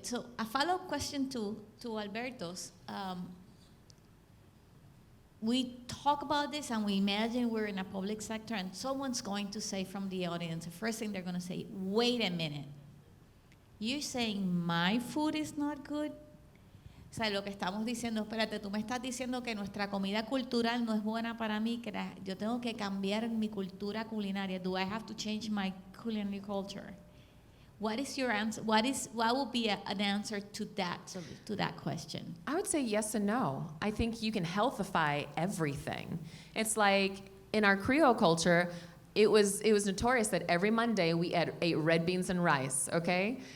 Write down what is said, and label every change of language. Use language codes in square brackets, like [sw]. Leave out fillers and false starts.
[en] So a follow-up question to Alberto's. We talk about this and we imagine we're in a public sector and someone's going to say from the audience, the first thing they're going to say, wait a minute, you're saying my food is not good? [es] O sea, lo que estamos diciendo, espérate, tú me estás diciendo que nuestra comida cultural no es buena para mí, que yo tengo que cambiar mi cultura culinaria. [en] Do I have to change my culinary culture? What is your answer? What would be an answer to that question? I would say yes and no. I think you can healthify everything. It's like in our Creole culture, it was notorious that every Monday we ate red beans and rice, okay?